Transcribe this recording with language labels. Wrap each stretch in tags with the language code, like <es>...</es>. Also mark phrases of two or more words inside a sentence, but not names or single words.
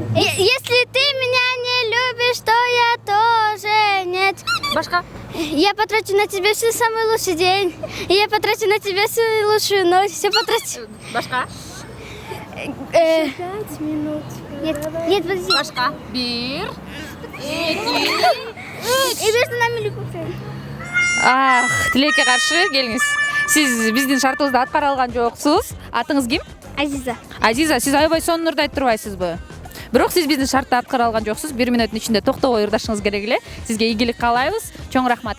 <ru>Если ты меня не любишь, то я тоже нет.</ru> <ky>Башка.</ky> <ru>Я потрачу на тебя всю самый лучший день. Я потрачу на тебя всю лучшую ночь. Все потрачу.</ru> <ky>Башка.</ky> <ru>5 минут. Нет, подожди.</ru> <ky>Башка. Бир.</ky> <ru>И между нами любовь.</ru> <ky>Тилекке каршы келиңиз. Сиз биздин шартыбызды аткара алган жоксуз. Атыңыз ким? Азиза. Азиза, сиз аябай сонун ырдайт турбайсызбы? Бирок сиз биздин шартты аткара алган жоксуз. 1 мүнөттүн ичинде токтобой ырдашыңыз керек эле. Сизге ийгилик каалайбыз. Чоң рахмат.</ky>